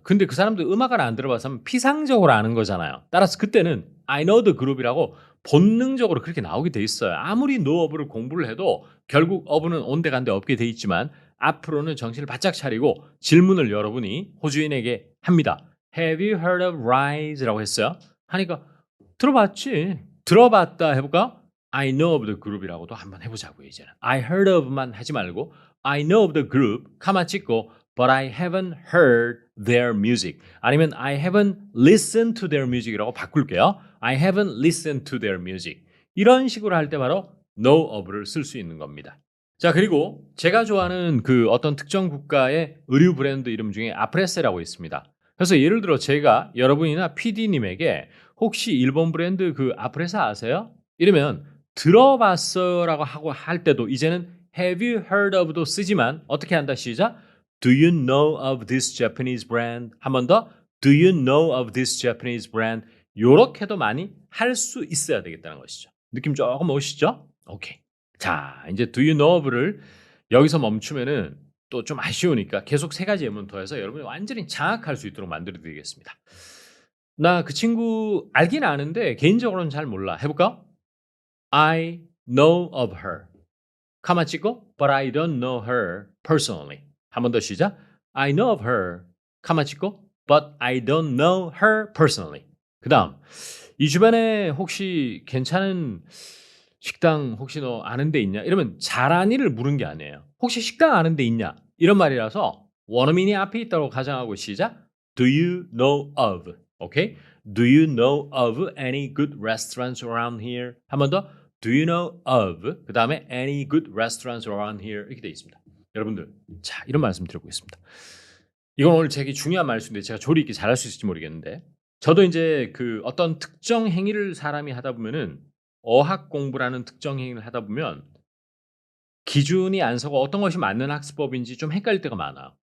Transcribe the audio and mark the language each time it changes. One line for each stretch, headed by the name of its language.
Korean: 근데 그 사람들 음악을 안 들어봐서 피상적으로 아는 거잖아요. 따라서 그때는
English: I know the group
Korean: 이라고 본능적으로 그렇게 나오게 돼 있어요. 아무리 know of를 공부를 해도 결국 of는 온데간데 없게 돼 있지만 앞으로는 정신을 바짝 차리고 질문을 여러분이 호주인에게 합니다.
English: Have you heard of rise
Korean: 라고 했어요. 하니까 들어봤지. 들어봤다 해볼까?
English: I know of the group
Korean: 이라고도 한번 해보자고요. 이제는
English: I heard of
Korean: 만 하지 말고
English: I know of the group
Korean: 가만 찍고
English: but I haven't heard their music 아니면 I haven't listened to their music
Korean: 이라고 바꿀게요.
English: I haven't listened to their music
Korean: 이런 식으로 할 때 바로 know of를 쓸 수 있는 겁니다. 자 그리고 제가 좋아하는 그 어떤 특정 국가의 의류 브랜드 이름 중에 아프레세라고 있습니다. 그래서 예를 들어 제가 여러분이나 PD님에게 혹시 일본 브랜드 그 아프레사 아세요? 이러면 들어봤어라고 하고 할 때도 이제는
English: have you heard of
Korean: 도 쓰지만 어떻게 한다 시작?
English: Do you know of this Japanese brand?
Korean: 한 번 더.
English: Do you know of this Japanese brand?
Korean: 요렇게도 많이 할 수 있어야 되겠다는 것이죠. 느낌 조금 오시죠? 오케이. 자, 이제 do you know of를 여기서 멈추면은 또 좀 아쉬우니까 계속 세 가지 예문 더해서 여러분이 완전히 장악할 수 있도록 만들어 드리겠습니다. 나 그 친구 알긴 아는데 개인적으로는 잘 몰라.
English: 해볼까? I know of her.
Korean: 가만 찍고
English: but I don't know her personally.
Korean: 한 번 더 시작.
English: I know of her.
Korean: 가만 찍고
English: but I don't know her personally.
Korean: 그다음 이 주변에 혹시 괜찮은 식당 혹시 너 아는 데 있냐? 이러면 잘아니를 물은 게 아니에요. 혹시 식당 아는 데 있냐? 이런 말이라서 원어민이 앞에 있다고 가정하고 시작.
English: Do you know of? 오케이? Do you know of any good restaurants around here?
Korean: 한 번 더.
English: Do you know of?
Korean: 그 다음에
English: any good restaurants around here?
Korean: 이렇게 되어 있습니다. 여러분들, 자 이런 말씀 드려보겠습니다. 이건 오늘 되게 중요한 말씀인데 제가 조리 있게 잘할 수 있을지 모르겠는데 저도 이제 그 어떤 특정 행위를 사람이 하다 보면은 어학 공부라는 특정 행위를 하다 보면 기준이 안 서고 어떤 것이 맞는 학습법인지 좀 헷갈릴 때가 많아요.